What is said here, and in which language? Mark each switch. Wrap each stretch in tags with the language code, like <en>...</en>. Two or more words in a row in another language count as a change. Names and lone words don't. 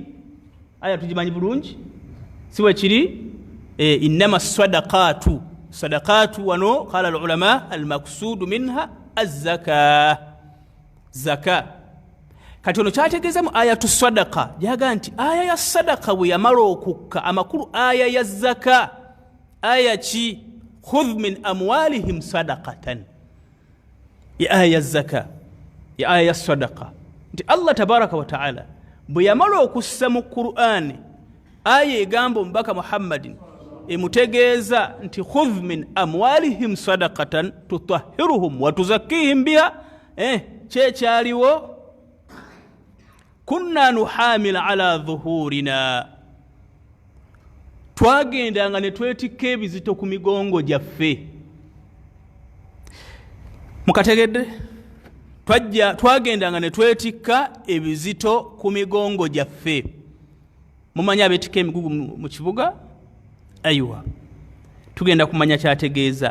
<lg>Aya tugimanyi bulungi, si bwe kiri?</lg> <ar>إنما صدقة، صدقة wano قال العلماء المقصود منها الزكاة، زكاة.</ar> <lg>Kati ono kyategeeza mu</lg> <ar>آية صدقة</ar> <lg>jaga nti aya ya sadaqa bwe yamala okukka amakulu aya ya zaka, aya ki?</lg> <ar>خذ من أموالهم صدقة,</ar> <lg>ya aya ya zaka, ya aya ya sadaqa. Nti</lg> <ar>الله تبارك وتعالى</ar> <lg>bwe yamala okussa mu Qur'ani aya egamba omubaka Muhammadin emutegeeza nti</lg> <ar>خذ من أموالهم صدقة تطهرهم وتزكيهم بها,</ar> <lg>kyekyaliwo</lg> <ar>كنا نحامل على ظهورنا,</ar> <lg>twagendanga ne twetikka ebizito ku migongo gyaffe. Mukategedde? Twagendanga ne twetikka ebizito ku migongo gyaffe. Mumanyi abeetikka emigugu mu kibuga? Aywa, tugenda kumanya kyategeeza.</lg>